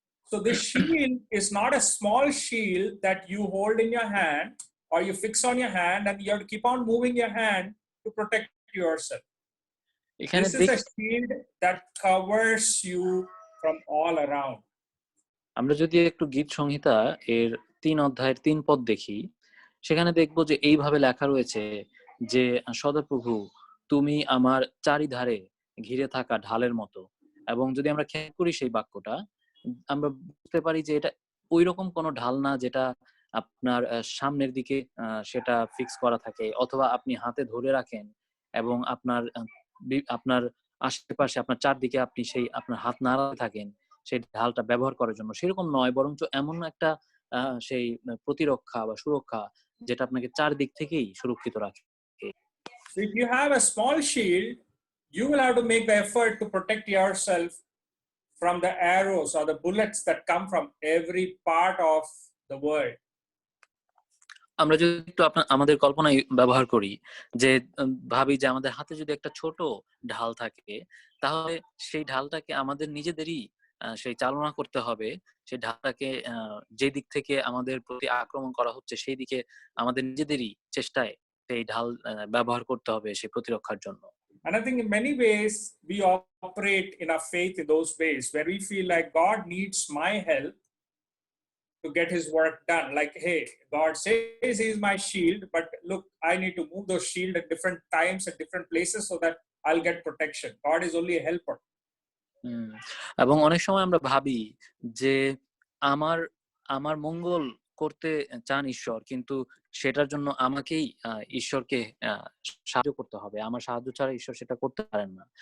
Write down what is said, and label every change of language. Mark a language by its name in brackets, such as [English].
[English] So this shield is not a small shield that you hold in your hand or you fix on your hand and you have to keep on moving your hand to protect yourself. [Bangla] এখানে [English] This is a shield that covers you from all around. [Bangla] আমরা যদি একটু গীত সংহিতা এর 3 অধ্যায়ের 3 পদ দেখি, সেখানে দেখব যে এইভাবে লেখা রয়েছে যে সদাপ্রভু তুমি আমার চারিধারে ঘিরে থাকা ঢালের মতো। এবং যদি আমরা খেয়াল করি সেই বাক্যটা, আমরা বুঝতে পারি যে এটা ওই রকম কোনো ঢাল না যেটা আপনার সামনের দিকে সেটা ফিক্স করা থাকে, অথবা আপনি হাতে ধরে রাখেন এবং আপনার আশেপাশে, আপনার চারদিকে আপনি সেই আপনার হাত নাড়াতে থাকেন সেই ঢালটা ব্যবহার করার জন্য। সেরকম নয়, বরঞ্চ এমন একটা সেই প্রতিরক্ষা বা সুরক্ষা যেটা আপনাকে চারদিক থেকেই সুরক্ষিত রাখে। [English] So if you have a small shield, you will have to make the effort to protect yourself from the arrows or the bullets that come from every part of the world. [Bangla] আমরা যদি একটু আমাদের কল্পনায় ব্যবহার করি, যে ভাবি যে আমাদের হাতে যদি একটা ছোট ঢাল থাকে, তাহলে সেই ঢালটাকে আমাদের নিজেদেরই সেই চালনা করতে হবে। সেই ঢালটাকে যে দিক থেকে আমাদের প্রতি আক্রমণ করা হচ্ছে সেই দিকে আমাদের নিজেদেরই চেষ্টায় সেই ঢাল ব্যবহার করতে হবে সেই প্রতিরক্ষার জন্য। [English] And I think in many ways we operate in our faith in those ways where we feel like God needs my help to get his work done. Like, hey, God says he's my shield, but look, I need to move those shield at different times at different places so that I'll get protection. God is only a helper. [Bangla] এবং অনেক সময় আমরা ভাবি যে আমার আমার মঙ্গল করতে চান ঈশ্বর, কিন্তু সেটার জন্য আমাকেই ঈশ্বরকে সাহায্য করতে হবে, আমার সাহায্য ছাড়া ঈশ্বর সেটা করতে পারেন না।